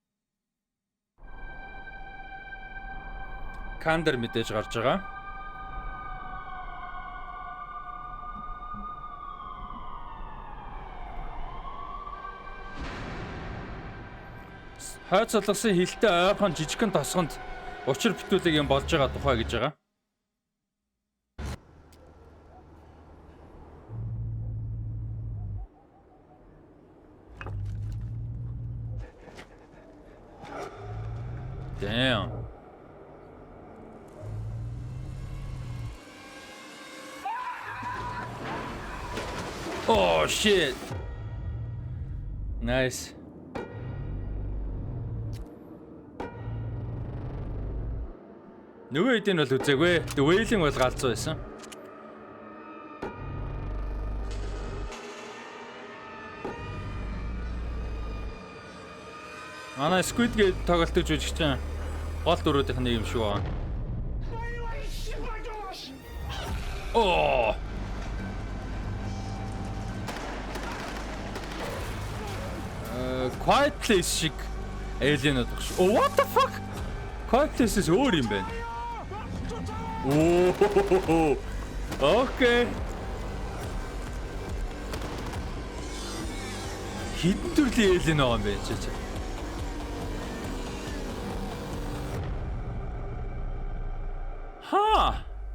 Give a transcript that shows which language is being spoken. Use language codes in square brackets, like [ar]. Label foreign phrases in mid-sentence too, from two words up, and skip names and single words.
[mn] Кандер мэдээж гарч байгаа. Хойд солонгосын хилтэй ойрхон жижигхэн тосгонд учир бүтүүлэг юм болж байгаа тухай гэж байгаа. [en] Damn. Oh shit. Nice. [mn] Нөгөө хэдийн бол үзээгүй. The Wailing бол галзуу байсан. Манай Squid Game тоглолтыг жүжигч чинь гол дөрүүдийнх нэг юм шүү аа. Оо. Quiet Place шиг alien-ууд баг шүү. [en] Oh, what the fuck? [mn] Quiet Place-с өөр юм байна. [en] Oh, okay. [mn] Хэдэн төрлийн alien байгаа юм бэ чи? Ха.